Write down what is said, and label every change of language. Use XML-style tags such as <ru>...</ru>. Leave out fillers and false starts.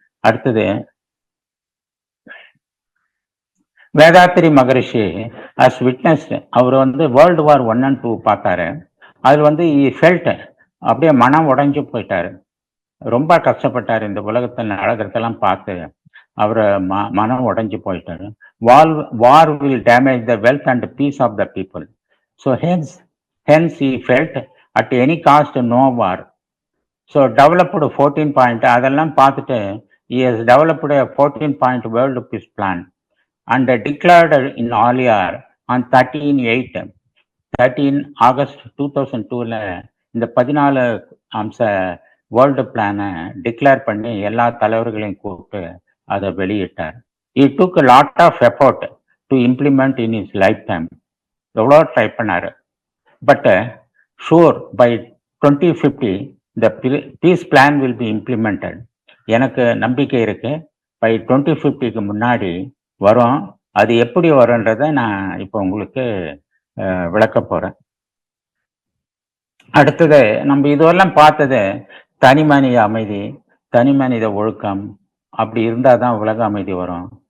<ta>அடுத்தது, வேதாத்திரி மகரிஷி as witness, அவர் வந்து</ta> <en>World War I and II</en> <ta>பார்த்தாரு. அதில் ஃபெல்ட் அப்படியே மனம் உடைஞ்சு போயிட்டாரு, ரொம்ப கஷ்டப்பட்டாரு. இந்த உலகத்தில் நடக்கிறதெல்லாம் பார்த்து அவர் மனம் உடைஞ்சு போயிட்டாரு.</ta> <en>War will damage the wealth and peace of the people. So hence he felt at any cost no war. So developed 14 point,</en> <ta>அதெல்லாம் பார்த்துட்டு</ta> <en>he has developed a 14-point world peace plan and declared in Aliar on 13 August 2002</en> <ta>இந்த 14 அம்ச world பிளானை declare பண்ணி எல்லா தலைவர்களையும் கூப்பிட்டு அதை வெளியிட்டார்.</ta> <en>He took a lot of effort to implement in his lifetime.</en> <ta>எவ்வளோ ட்ரை பண்ணாரு.</ta> <en>But sure by 2050 the peace plan will be implemented.</en> <ta>எனக்கு நம்பிக்கை இருக்கு, பை 2050க்கு முன்னாடி வரும். அது எப்படி வரும்ன்றதை நான் இப்போ உங்களுக்கு விளக்க போறேன். அடுத்தது, நம்ம இதுவெல்லாம் பார்த்தது தனி மனித அமைதி, தனி மனித ஒழுக்கம், அப்படி இருந்தால் தான் உலக அமைதி வரும்.</ta>